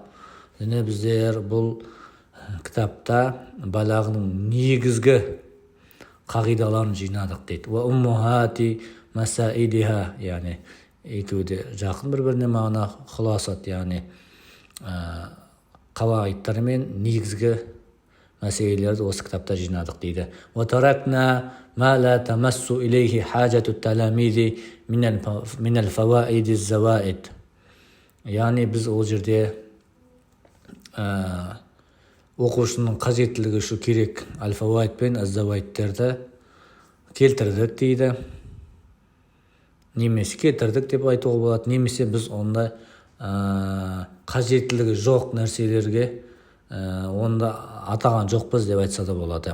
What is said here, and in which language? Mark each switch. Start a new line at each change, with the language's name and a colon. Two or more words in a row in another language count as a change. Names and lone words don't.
Kazakh: Және біздер бұл кітапта балағының негізгі қағидаларын жинадық дейді.
Arabic: وأمهات مسائلها,
Kazakh: яғни екеуі де жақын бір-біріне мағына, хуласат, яғни қаваидтар мен негізгі мәселелерді осы кітапта жинадық дейді.
Arabic: وَتَرَكْنَا مَا لَا تَمَسُّ إِلَيْهِ حَاجَةُ التَّلَامِيذِ مِنَ الْفَوَائِدِ الزَّوَائِدِ.
Kazakh: яғни біз ол жерде оқушының қажеттілігі үшін керек аль-фаваид пен аз-заваидтерді келтірдік дейді. Немесе кетірдік деп айтуға болады, немесе біз онда қажеттілігі жоқ нәрселерге онда атаған жоқпыз деп айтса да болады.